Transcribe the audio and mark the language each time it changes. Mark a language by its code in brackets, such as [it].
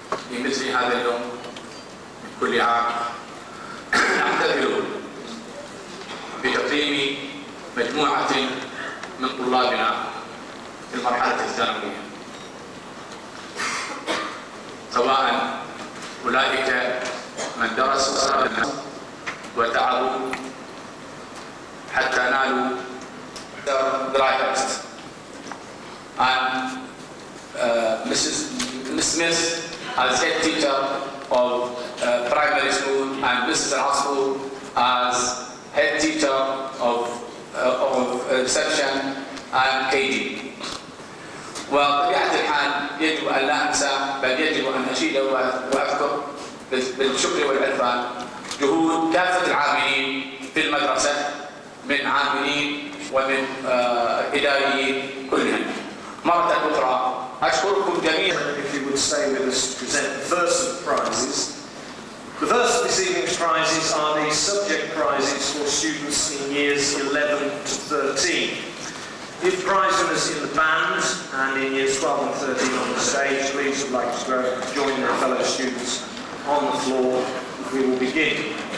[ar] في مثل هذا اليوم كل عام نحتفل بتقديم مجموعة من طلابنا في المرحلة الثانوية، سواء أولئك من درسوا وتعبوا حتى نالوا graduates. [en] And Ms. Smith as head teacher of primary school and Mrs. Al-Asfour as head teacher of section and KD. [ar] وبطبيعة الحال يجب أن لا أنسى بل يجب أن أشيد وأذكر بالشكر والعرفان جهود كافة العاملين في المدرسة من عاملين ومن إداريين كلهم. مرة أخرى أشكركم جميعا. [en] If you would stay with us to present the first of the prizes. The first of this evening's prizes are the subject prizes for students in years 11 to 13. If prize winners in the band and in years 12 and 13 on the stage, please would like to go join their fellow students on the floor. We will begin.